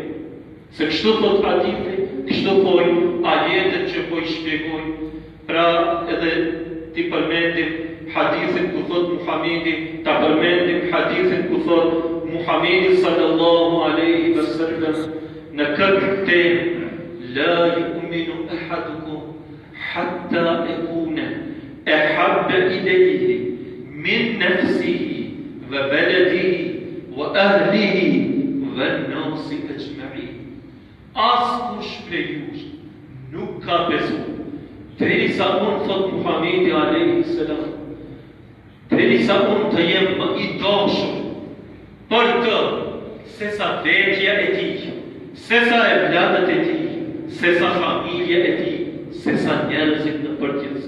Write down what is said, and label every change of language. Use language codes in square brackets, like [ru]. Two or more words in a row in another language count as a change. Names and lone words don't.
[sq] Se kështu thot hadithi, kështu thoi ajetet që po i shpjegoj. Pra edhe ti përmendim hadithin ku thot Muhamedi, ta përmendim hadithin ku thot Muhamedi [ar] صلى الله عليه وسلم [sq] në këtë temë, [ar] لا يؤمن أحدكم حتى يكون أحب إليه من نفسه وبلده وأهله والناس أجمعين. [sq] Askush prej jush nuk ka besuar, derisa unë, thot Muhamedi [ar] عليه السلام, [sq] derisa unë të jem më i dashur për të, sesa vetja e tij, sesa evlatët e tij, sesa familja e tij, sesa njerëzit në përgjithësi.